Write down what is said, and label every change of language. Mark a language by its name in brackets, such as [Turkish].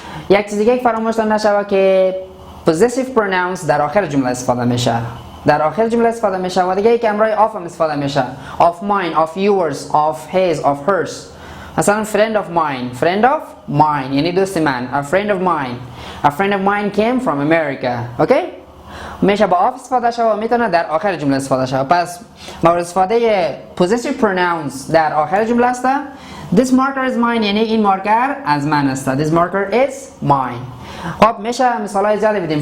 [Persian] یک چیز دیگه فراموش نشود که possessive pronouns در آخر جمله استفاده میشه. در آخر جمله استفاده میشه و دیگه که همراه of هم استفاده میشه. [English] of mine, of yours, of his, of hers. مثلا friend of mine. friend of mine [Persian] یعنی دوست من. [English] a friend of mine. a friend of mine came from America. Okay? [Persian] میشه با of استفاده شود و میتونه در آخر جمله استفاده شود. پس مورد استفاده possessive pronouns در آخر جمله است. [English] This marker is mine [Persian] یعنی این مارکر از من است. [English] This marker is mine. [Persian] خب میشه مثالای زیادی بدیم.